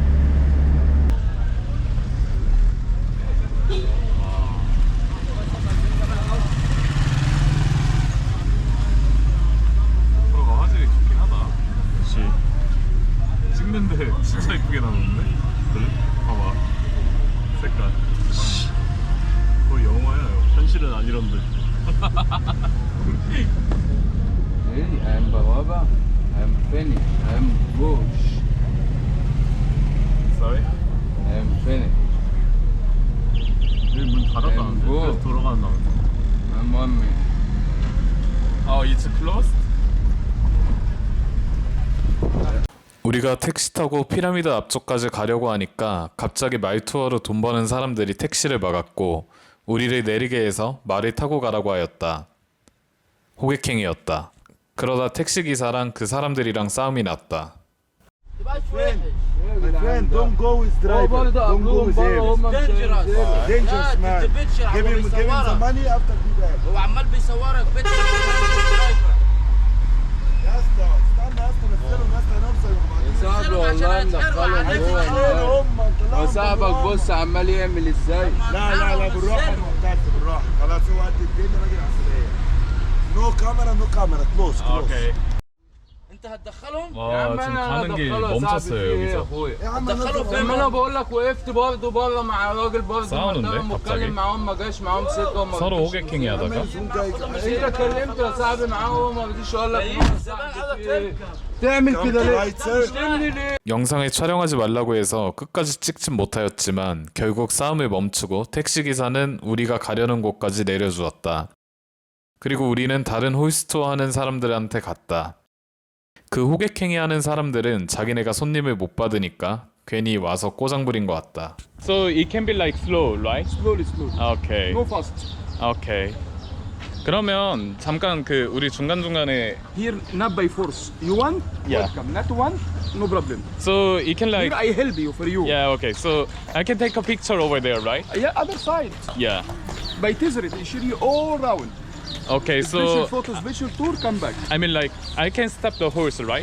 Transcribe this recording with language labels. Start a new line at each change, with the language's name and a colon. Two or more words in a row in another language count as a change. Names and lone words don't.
Korean: 프로가 화질이 좋긴 하다. 그치. 찍는데 진짜 이쁘게 나오는데? 그래? 봐봐 색깔 거의 영화야. 현실은 아니런데.
English: Hey, I'm Bawaba. I'm Feni. I'm Bush. Sorry? I'm Feni.
Korean: 여기 문 닫았다는데. 뭐? 그래서 돌아간다는데.
English: I'm Ummi. It's closed?
Korean: 우리가 택시 타고 피라미드 앞쪽까지 가려고 하니까 갑자기 말투어로 돈 버는 사람들이 택시를 막았고 우리를 내리게 해서 말을 타고 가라고 하였다. 호객행위였다. 그러다 택시기사랑 그 사람들이랑 싸움이 났다.
English: My friend, don't go with driver. Don't go with him. dangerous. Dangerous man. Give him the money after be back.
Arabic: هو عمال بيصورك بيتشر درايفر. يا اسطى استنى يا اسطى نزلهم يا اسطى نوصل صاحبي والله مدخلهم جوه. صاحبك بص عمال يعمل ازاي. لا بالراحه يا معتز بالراحه. خلاص هو قد الدنيا راجل عسليه.
English: No camera close.
Korean: 오케이.
Arabic: انت هتدخلهم؟
Korean: 와 지금 가는 길 멈췄어요 여기서.
Arabic: يا عم دخلهم زي ما انا بقول لك وقفت برضه بره مع راجل برضه
Korean: 싸우는데,
Arabic: محترم
Korean: 갑자기?
Arabic: واتكلم معاهم ما جاش معاهم سكه وما
Korean: 서로
Arabic: رضيش.
Korean: 호객행위 하다가
Arabic: انت اتكلمت يا صاحبي معاهم وما رضيش اقول لك تعمل كده ليه؟
English: Right sir.
Arabic: تشتمني ليه؟
Korean: 영상을 촬영하지 말라고 해서 끝까지 찍진 못하였지만 결국 싸움을 멈추고 택시기사는 우리가 가려는 곳까지 내려주었다. 그리고 우리는 다른 홀스토어 하는 사람들한테 갔다. 그 호객행위 하는 사람들은 자기네가 손님을 못 받으니까 괜히 와서 꼬장 부린 것 같다.
English: So it can be like slow, right? Slowly.
Korean: 오케이.
English: Go fast.
Korean: 오케이. 그러면 잠깐 그 우리 중간중간에
English: Here not by force. You want? Yeah. Welcome. Not want? No problem. So it can like Here I help you for you. Yeah, okay. So I can take a picture over there, right? Yeah, other side. Yeah. By Tizrit, I show you all round. Okay, Special so photo, special tour, come back. I mean like I can stop the horse, right?